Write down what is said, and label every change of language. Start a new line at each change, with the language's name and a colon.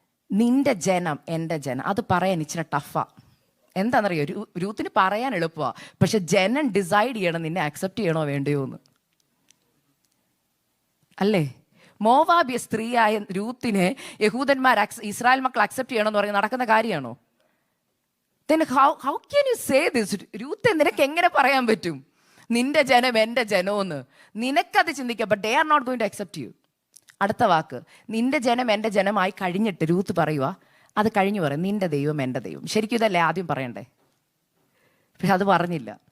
Malayalam: നിന്റെ ജനം എൻ്റെ ജനം, അത് പറയാൻ ഇച്ചിരി ടഫാ. എന്താണെന്നറിയോ? രൂത്തിന് പറയാൻ എളുപ്പമാണ്, പക്ഷെ ജനം ഡിസൈഡ് ചെയ്യണം നിന്നെ അക്സെപ്റ്റ് ചെയ്യണോ വേണ്ടയോ എന്ന്. അല്ലേ? മോവാബിയ സ്ത്രീയായ രൂത്തിനെ യഹൂദന്മാർ ഇസ്രായേൽ മക്കൾ അക്സെപ്റ്റ് ചെയ്യണമെന്ന് പറഞ്ഞ് നടക്കുന്ന കാര്യമാണോ?
English: Then how can you say this?
Malayalam: Ruth, നിനക്ക് എങ്ങനെ പറയാൻ പറ്റും നിന്റെ ജനം എൻ്റെ ജനമെന്ന്? നിനക്കത് ചിന്തിക്കാം,
English: But they are not going to accept you.
Malayalam: അടുത്ത വാക്ക്, നിന്റെ ജനം എൻ്റെ ജനമായി കഴിഞ്ഞിട്ട് രൂത്ത് പറയുക, അത് കഴിഞ്ഞു പറയും, നിന്റെ ദൈവം എൻ്റെ ദൈവം. ശരിക്കും ഇതല്ലേ ആദ്യം പറയണ്ടേ? പക്ഷെ അത് പറഞ്ഞില്ല.